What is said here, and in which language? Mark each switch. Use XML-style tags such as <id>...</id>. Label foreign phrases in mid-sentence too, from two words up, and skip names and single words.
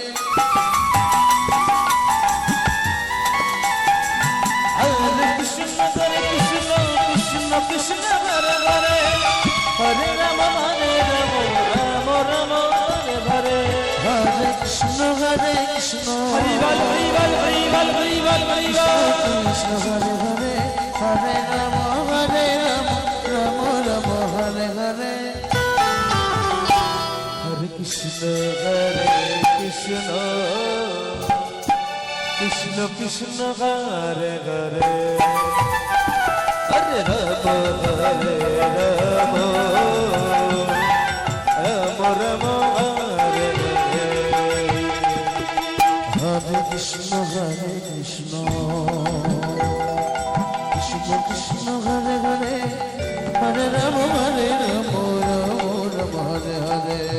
<sa>হরে কৃষ্ণ কৃষ্ণ কৃষ্ণ হরে হরে হরে রাম রাম রাম হরে হরে হরে কৃষ্ণ</sa> <bn>হরি বল হরি বল হরি বল</bn> <sa>হরি বল হরি বল কৃষ্ণ হরে হরে হরে রাম রাম রাম হরে হরে হরে কৃষ্ণ কৃষ্ণ কৃষ্ণ কৃষ্ণ হরে হরে হরে রাম হরে রাম রাম রাম হরে হরে হরে কৃষ্ণ কৃষ্ণ কৃষ্ণ কৃষ্ণ হরে হরে হরে রাম রাম রাম হরে হরে</sa>